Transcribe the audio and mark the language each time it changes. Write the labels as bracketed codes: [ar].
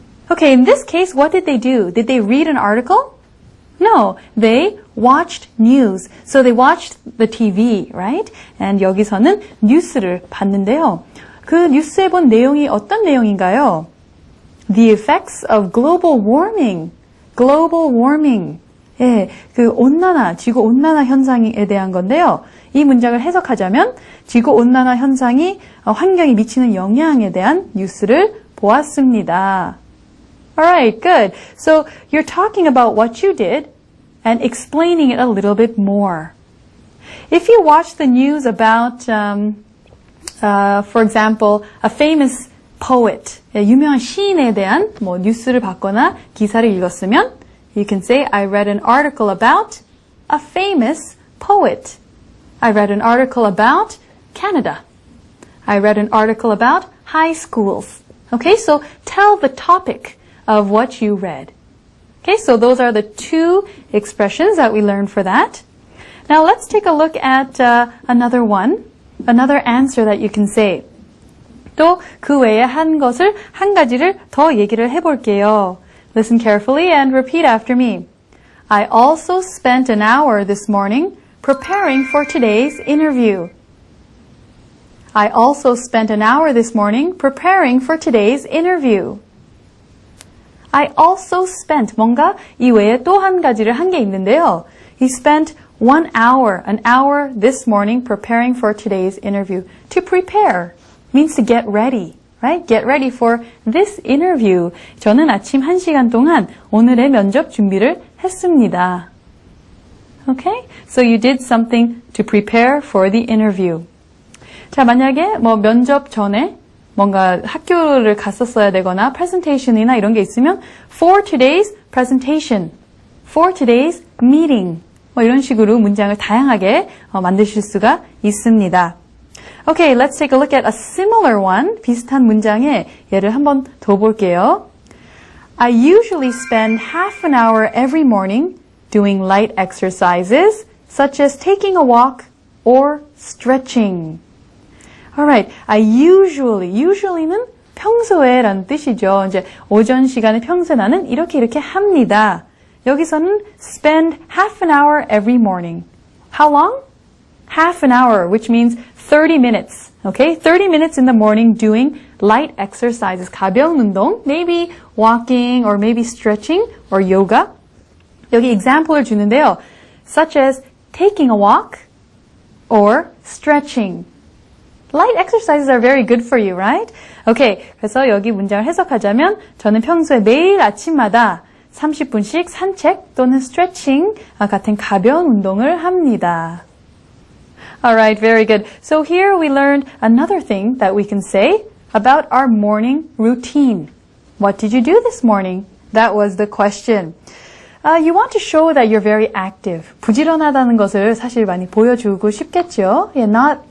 [en] Okay, in this case, what did they do? Did they read an article? No, they watched news. So they watched the TV, right? [ko] And 여기서는 뉴스를 봤는데요. 그 뉴스에 본 내용이 어떤 내용인가요? [en] The effects of global warming. Global warming. [ko] 그 온난화, 지구 온난화 현상에 대한 건데요. 이 문장을 해석하자면 지구 온난화 현상이 환경에 미치는 영향에 대한 뉴스를 보았습니다. [en] Alright, good. So you're talking about what you did and explaining it a little bit more. If you watch the news about, for example, a famous poet, [ko] 유명한 시인에 대한 뉴스를 봤거나 기사를 읽었으면, [en] you can say, I read an article about a famous poet. I read an article about Canada. I read an article about high schools. Okay, so tell the topic of what you read. Okay, so those are the two expressions that we learned for that. Now let's take a look at another one, another answer that you can say. [ko] 또 그 외에 한 가지를 더 얘기를 해볼게요. [en] Listen carefully and repeat after me. I also spent an hour this morning preparing for today's interview. I also spent an hour this morning preparing for today's interview. I also spent [ko] 뭔가 이 외에 또 한 가지를 한 게 있는데요. [en] He spent an hour this morning preparing for today's interview. To prepare means to get ready, right? Get ready for this interview. [ko] 저는 아침 1시간 동안 오늘의 면접 준비를 했습니다. [en] Okay? So you did something to prepare for the interview. [ko] 자, 만약에 면접 전에 뭔가 학교를 갔었어야 되거나 presentation이나 이런 게 있으면 [en] for today's presentation, for today's meeting [ko] 이런 식으로 문장을 다양하게 만드실 수가 있습니다. [en] Okay, let's take a look at a similar one. [ko] 비슷한 문장의 예를 한번 더 볼게요. [en] I usually spend half an hour every morning doing light exercises such as taking a walk or stretching. [ko] Alright, usually는 평소에라는 뜻이죠. 이제 오전 시간에 평소에 나는 이렇게 합니다. 여기서는 [en] spend half an hour every morning. How long? Half an hour, which means 30 minutes. Okay, 30 minutes in the morning doing light exercises. [ko] 가벼운 운동, [en] maybe walking or maybe stretching or yoga. [ko] 여기 example을 주는데요. [en] Such as taking a walk or stretching. Light exercises are very good for you, right? [ko] Okay, 그래서 여기 문장을 해석하자면 저는 평소에 매일 아침마다 30분씩 산책 또는 stretching 같은 가벼운 운동을 합니다. [en] Alright, very good. So here we learned another thing that we can say about our morning routine. What did you do this morning? That was the question. You want to show that you're very active. [ko] 부지런하다는 것을 사실 많이 보여주고 싶겠죠? [en] Not